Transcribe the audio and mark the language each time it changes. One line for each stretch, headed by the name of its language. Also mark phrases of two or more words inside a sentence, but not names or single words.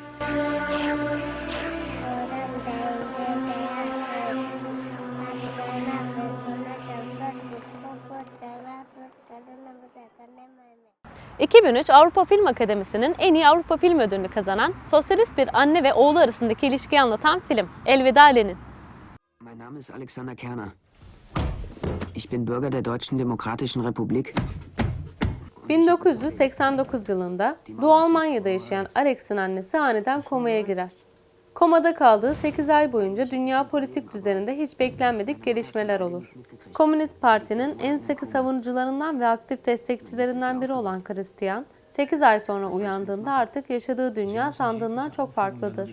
Turkish: ...2003 Avrupa Film Akademisi'nin en iyi Avrupa Film Ödülünü kazanan, sosyalist bir anne ve oğlu arasındaki ilişkiyi anlatan film Elveda Lenin.
German: Mein Name ist Alexander Kerner. Ich bin Bürger der Deutschen Demokratischen Republik.
Turkish: 1989 yılında Doğu Almanya'da yaşayan Alex'in annesi aniden komaya girer. Komada kaldığı 8 ay boyunca dünya politik düzeninde hiç beklenmedik gelişmeler olur. Komünist Parti'nin en sıkı savunucularından ve aktif destekçilerinden biri olan Christian, 8 ay sonra uyandığında artık yaşadığı dünya sandığından çok farklıdır.